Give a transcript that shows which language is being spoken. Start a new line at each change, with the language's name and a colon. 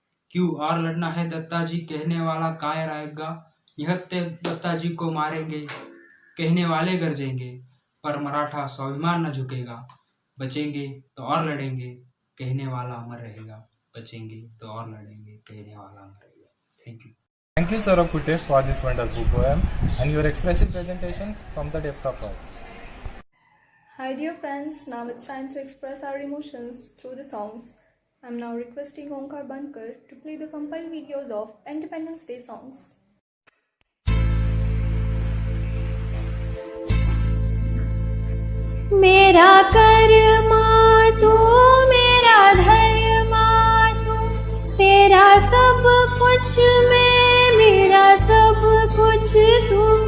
Hindi: क्यों और लड़ना है दत्ताजी, कहने वाला कायर आएगा. निहत्थे दत्ताजी को मारेंगे, कहने वाले गरजेंगे, पर मराठा स्वाभिमान न झुकेगा. बचेंगे तो और लड़ेंगे, कहने वाला अमर रहेगा. बचेंगे तो और लड़ेंगे, कहने वाला अमर रहेगा.
English: Thank you. Thank you, Saurabh Kute, for this wonderful poem and your expressive presentation from the depth of heart. Hi dear friends, now it's time to express our emotions through the songs. I'm now requesting Omkar Bankar to play the compiled videos of Independence Day songs.
Hindi: मेरा कर्मा तू, मेरा धर्मा तू, तेरा सब कुछ मैं, मेरा सब कुछ तू.